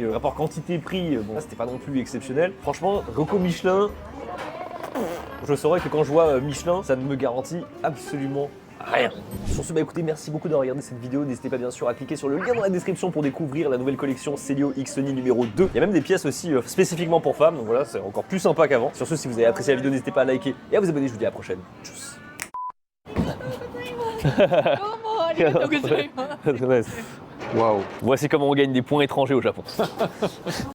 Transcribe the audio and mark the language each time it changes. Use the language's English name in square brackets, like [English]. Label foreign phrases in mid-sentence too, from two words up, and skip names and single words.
[French] Rapport quantité-prix, bon, là, c'était pas non plus exceptionnel. Franchement, Rocco Michelin, je saurais que quand je vois Michelin, ça ne me garantit absolument rien. Sur ce, écoutez, merci beaucoup d'avoir regardé cette vidéo. N'hésitez pas bien sûr à cliquer sur le lien dans la description pour découvrir la nouvelle collection Celio Xoni numéro 2. Il y a même des pièces aussi spécifiquement pour femmes, donc voilà, c'est encore plus sympa qu'avant. Sur ce, si vous avez apprécié la vidéo, n'hésitez pas à liker et à vous abonner. Je vous dis à la prochaine. Tchuss. [Japanese] ありがとうございます。 [French] Waouh. Voici comment on gagne des points étrangers au Japon.